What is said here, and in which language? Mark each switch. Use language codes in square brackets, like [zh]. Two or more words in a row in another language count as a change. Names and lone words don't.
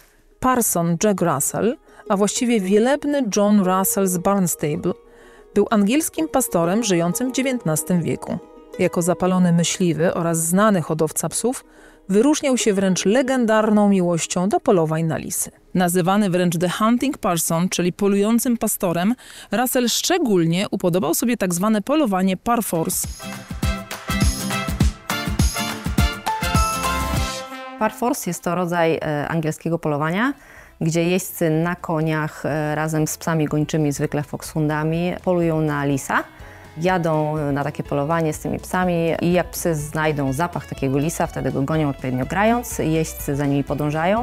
[pl] Parson Jack Russell, a właściwie wielebny John Russell z Barnstable, był angielskim pastorem żyjącym w XIX wieku. Jako zapalony myśliwy oraz znany hodowca psów, wyróżniał się wręcz legendarną miłością do polowań na lisy. Nazywany wręcz [en] The Hunting Parson, [pl] czyli polującym pastorem, Russell szczególnie upodobał sobie tak zwane polowanie [fr] par force. Par force [pl] jest to rodzaj angielskiego polowania, gdzie jeźdźcy na koniach razem z psami gończymi, zwykle foxhoundami, polują na lisa. Jadą na takie polowanie z tymi psami i jak psy znajdą zapach takiego lisa, wtedy go gonią odpowiednio grając, jeźdźcy za nimi podążają.